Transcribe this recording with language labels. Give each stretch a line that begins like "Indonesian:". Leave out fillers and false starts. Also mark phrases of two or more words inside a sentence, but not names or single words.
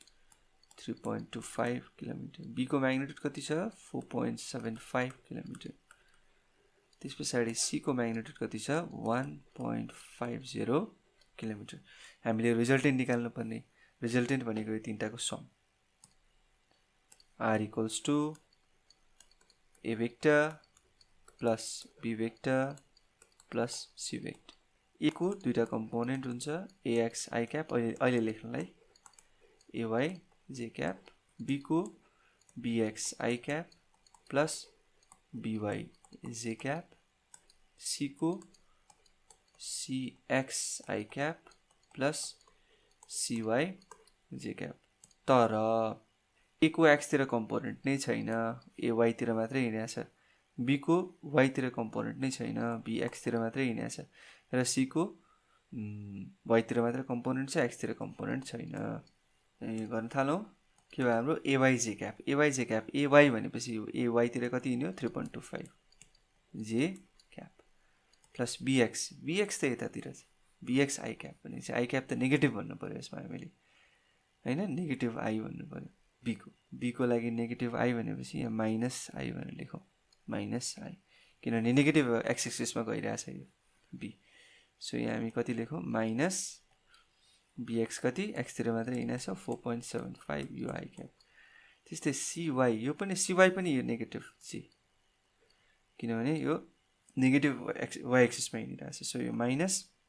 Nepali: 3.25 किलोमिटर बी को म्याग्निट्युड कति छ 4.75 किलोमिटर त्यस पछाडि सी को म्याग्निट्युड कति छ 1.50 किलोमिटर हामीले रिजल्टेन्ट निकाल्नु पर्ने रिजल्टेन्ट भनेको यो तीनटाको सम
English: r equals to a vector plus b vector plus c vector a
Nepali: को दुईटा कम्पोनेन्ट हुन्छ
English: ax I cap
Nepali: अहिले लेख्नलाई
English: ay j cap b को bx I cap plus by j cap c को cx I cap plus cy j cap
Nepali: तर a को x तिर कम्पोनेन्ट नै छैन a y तिर मात्रै हिँडेको छ b को y तिर कम्पोनेन्ट नै छैन b x तिर मात्रै हिँडेको छ र c को y तिर मात्रै कम्पोनेन्ट छ x तिर कम्पोनेन्ट छैन यो गर्न थालौँ के भयो हाम्रो ay cap ay भनेपछि ay तिर कति हिँड्यो 3.25
English: j cap
Nepali: प्लस bx त यतातिर छ
English: bx I cap
Nepali: भनेपछि I cap त नेगेटिभ भन्नु पर्यो यसमा हामीले हैन नेगेटिभ I भन्नु पर्यो b को लागि नेगेटिभ I भनेपछि यहाँ माइनस I भनेर लेखौँ माइनस I किनभने
English: negative x axis
Nepali: गइरहेछ यो b सो यहाँ हामी कति लेखौँ माइनस bx कति x तिर मात्रै हिँडेछ 4.75 यो I cap त्यस्तै cy यो पनि cy पनि यो नेगेटिभ c किनभने यो नेगेटिभ y एक्सिसमा हिँडिरहेछ सो यो माइनस